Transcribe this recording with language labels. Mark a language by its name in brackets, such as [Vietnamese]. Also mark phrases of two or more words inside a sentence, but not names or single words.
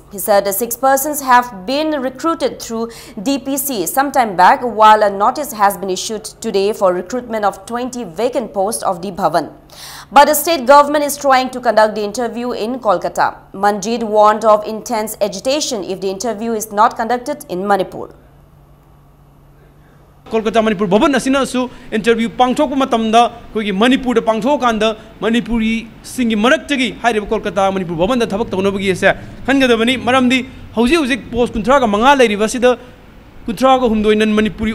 [English] He said 6 persons have been recruited through DPC sometime back, while a notice has been issued today for recruitment of 20 vacant posts of the Bhavan. But the state government is trying to conduct the interview in Kolkata. Manjit warned of intense agitation if the interview is not conducted in Manipur. [Manipuri] Kolkata Manipur Bhavan asina su interview pangthok matamda koigi Manipur da pangthok kanda Manipuri singi maraktagi haire Kolkata Manipur Bhavan da thabak tawnabagi ase khangadabani maramdi hauji post kunthra ga manga lairi basida kunthra ga humdoi nan Manipuri